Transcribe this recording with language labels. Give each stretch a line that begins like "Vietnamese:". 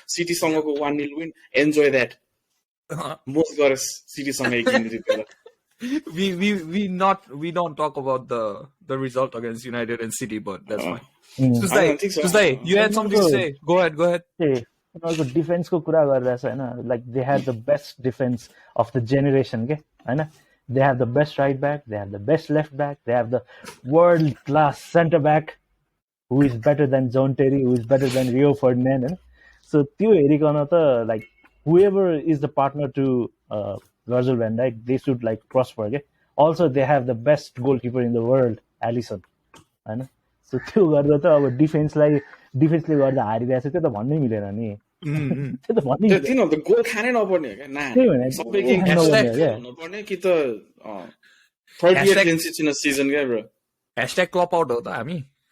English: City
Nepali: सँगको
English: 1-0 win, enjoy that. Most guys City सँग we don't talk about the result against United and City, but that's fine. Tuesday, you had something to say. Go ahead.
Nepali: उनीहरूको डिफेन्सको कुरा गरिरहेछ होइन,
English: Like they have the best defence of the generation के होइन. They have the best right back, they have the best left back, they have the world class centre back who is better than John Terry, who is better than Rio Ferdinand. So
Nepali: त्यो हेरिकन त
English: like whoever is the partner to Virgil van Dijk, they should like prosper. Okay? Also they have the best goalkeeper in the world, Alisson.
Nepali: होइन. So त्यो गर्दा त अब डिफेन्सले गर्दा हारिरहेछ, त्यो त भन्नै मिलेन नि. त्यो त भन्नै मिलेन. त्यो गोल खानै नपर्ने हो क्या. त्यही भने सबै गेम नपर्ने कि त
English: 38 clean sheets in a season
Nepali: क्या bro. #Klopp out हो त हामी.